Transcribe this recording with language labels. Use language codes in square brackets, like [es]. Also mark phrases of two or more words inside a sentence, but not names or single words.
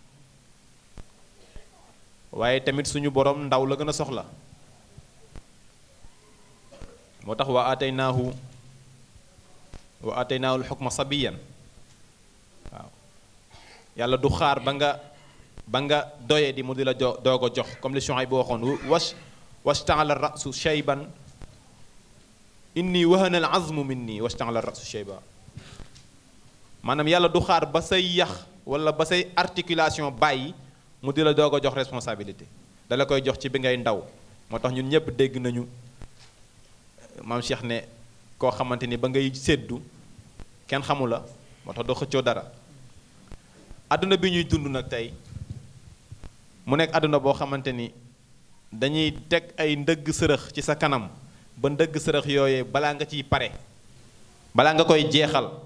[wo] waaye tamit suñu borom ndaw la gën a soxla moo tax [ar] وآتيناه الحكم صبيا [wo] waaw yàlla du xaar ba nga doye di mu di la doog a jox comme li Shuayb bu waxoon [ar] واشتعل الرأس شيبا إني وهن العظم مني واشتعل الرأس شيبا [wo] maanaam yàlla du xaar ba say yax wala ba say articulation bàyyi mu di la doog a jox responsabilité dala koy jox ci bi ngay ndaw moo tax ñun ñëpp dégg nañu maam Cheikh ne koo xamante ni ba ngay séddu kenn xamu la moo tax doo xëccoo dara àdduna bi ñuy dund nag tey mu nekk àdduna boo xamante ni dañuy teg ay ndëgg sërëx ci sa kanam ba ndëgg sërëx yooyee balaa nga ciy pare balaa nga koy jeexal